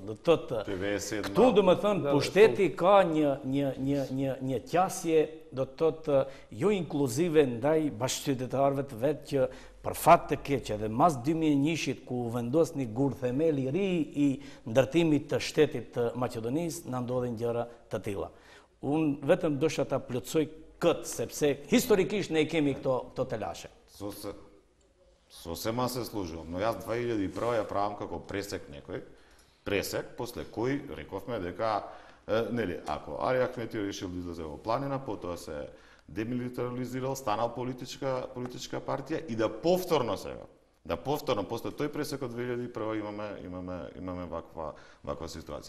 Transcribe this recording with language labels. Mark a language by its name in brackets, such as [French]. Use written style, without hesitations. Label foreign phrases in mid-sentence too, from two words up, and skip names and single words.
[Albanian] Këtu do më thënë, pushteti ka një qasje do të thotë jo inkluzive ndaj bashkëqytetarëve të vetë që për fat të keq edhe mas 2001-shit ku vendos një gur themeli ri i ndërtimit të shtetit të Maqedonisë, na ndodhin gjëra të tilla. Unë vetëm dosha ta plotësoj këtë, sepse historikisht ne kemi këto telashe. [Macedonian] Сосема се служувам, но јас 2001 ја правам како пресек некој, после кој рековме дека ако Али Ахмети решил да излезе во планина, потоа се демилитаризирал, станал политичка партија и да повторно сега да повторно после тој пресек од 2001 имаме ваква ситуација.